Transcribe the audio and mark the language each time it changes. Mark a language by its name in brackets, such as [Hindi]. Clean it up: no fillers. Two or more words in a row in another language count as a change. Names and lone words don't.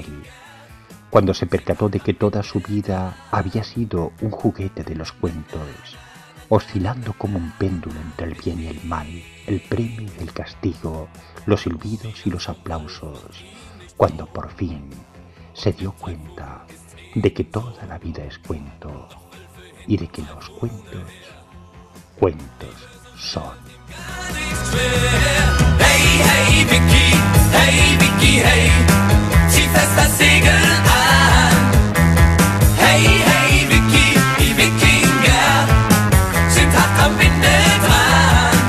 [Spanish] Cuando se percató de que toda su vida había sido un juguete de los cuentos, oscilando como un péndulo entre el bien y el mal, el premio y el castigo, los silbidos y los aplausos, cuando por fin se dio cuenta de que toda la vida es cuento y de que los cuentos son. [German] Hey, hey, Vicky, hey, zieh fest das Segel an. Hey, hey, Vicky, die Wikinger sind hart am Winde dran.